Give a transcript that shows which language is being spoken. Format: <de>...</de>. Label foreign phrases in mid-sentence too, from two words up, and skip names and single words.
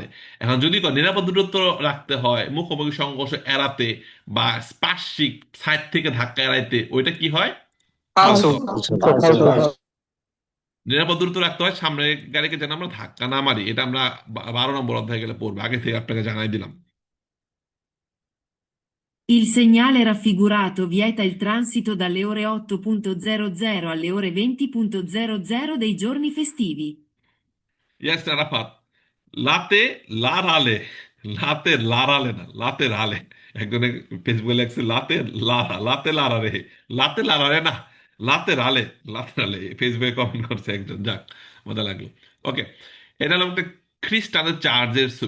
<bn>এখন যদি নিরাপদ দূরত্ব রাখতে হয় মুখোমুখি সংঘর্ষ এড়াতে বা স্পার্শিক সাইড থেকে ধাক্কা এড়াইতে, ওইটা কি হয়? ফালসো। নিরাপদ দূরত্ব রাখতে হয় সামনের গাড়িকে যেন আমরা ধাক্কা না মারি। এটা আমরা 12 নম্বর অধ্যায়ে গেলে পড়বো, আগে থেকে আপনাকে জানাই দিলাম।</bn> <it>Il segnale raffigurato vieta il transito dalle ore 8.00 alle ore 20.00 dei giorni festivi.</it> <bn>ইয়াস আরাফাত, লাতে লারালে, লাতে লারালে না, লাতে রালে। একজনে ফেসবুকে লেখছে লাতে লারা, লাতে লারারে, লাতে লারারে না, লাতে রালে, লাতে রালে। ফেসবুকে কমেন্ট করছে একজন, যাক মজা লাগলো। ওকে, এটা হলো একটা খ্রিস্টানের চার্চের ছবি।</bn>